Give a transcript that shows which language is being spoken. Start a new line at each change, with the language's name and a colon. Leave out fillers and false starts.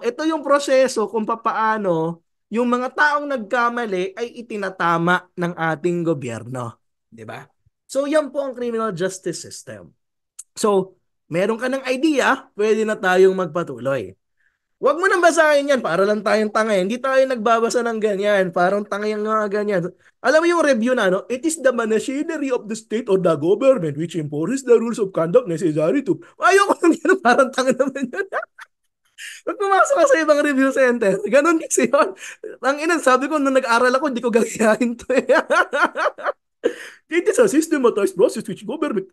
Filipino: Ito yung proseso kung papaano yung mga taong nagkamali ay itinatama ng ating gobyerno. 'Di ba? So, yan po ang criminal justice system. So, meron ka ng idea, pwede na tayong magpatuloy. Huwag mo nang basahin yan, para lang tayong tanga. Hindi tayo nagbabasa ng ganyan. Parang tanga yung mga ganyan. Alam mo yung review na, no?
English: It is the machinery of the state or the government which imposes the rules of conduct necessary to...
Filipino: Ayoko nang yan, parang tanga naman yun. Pag pumasok ka sa ibang review center, ganun kasi yun. Ang ina, sabi ko, nung nag-aral ako, hindi ko gagayahin to eh.
English: It is a systematized process which government...